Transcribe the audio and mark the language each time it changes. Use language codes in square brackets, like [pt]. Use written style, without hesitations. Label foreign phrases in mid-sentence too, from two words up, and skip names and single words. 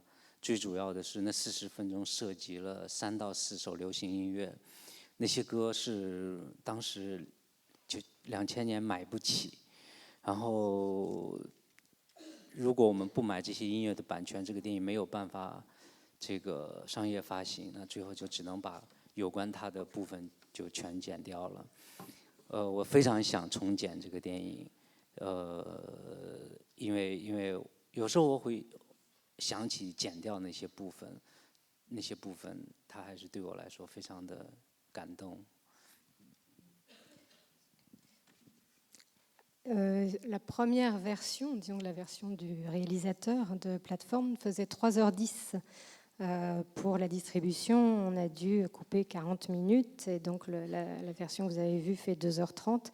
[zh] 最主要的是那40分钟涉及了3到4首流行音乐，那些歌是当时就2000年买不起，然后如果我们不买这些音乐的版权，这个电影没有办法这个商业发行，那最后就只能把有关它的部分就全剪掉了。我非常想重剪这个电影，因为有时候我会想起剪掉那些部分它还是对我来说非常的感动。 [fr] La première version, disons la version du réalisateur de Plateforme, faisait 3h10 Pour la distribution, on a dû couper 40 minutes et donc la version que vous avez vue fait 2h30.